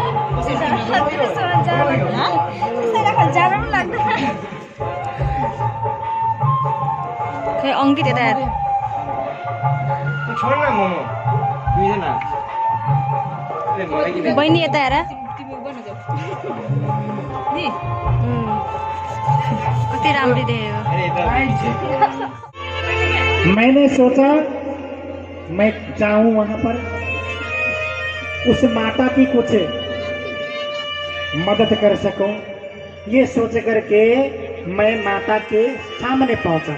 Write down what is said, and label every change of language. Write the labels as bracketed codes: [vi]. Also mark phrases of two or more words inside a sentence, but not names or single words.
[ne] खै अङ्कित यता हेर छोड न मोमो दुईजना बहिनी यता हेर तिमी गर्न जाऊ नि कति राम्ररी देखेको [hi] मैंने सोचा मैं जाऊं वहां पर उस माता की कुछ मदद कर सकूं, ये सोच करके मैं माता के सामने पहुंचा।